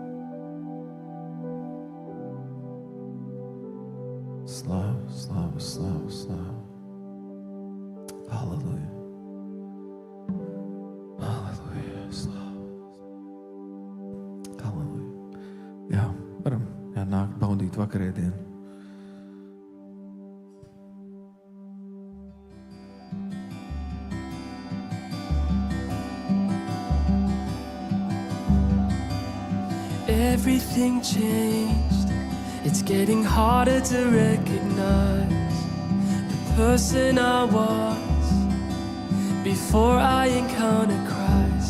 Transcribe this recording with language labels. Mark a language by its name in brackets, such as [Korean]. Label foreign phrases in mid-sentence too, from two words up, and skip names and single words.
[Latvian] Slāva, slāva, slāva, slāva. Halleluja. Halleluja, slāva. Halleluja. Jā, varam nākt baudīt vakarēdienu. [English] Everything changed. It's getting harder to recognize the person I was before I encountered Christ.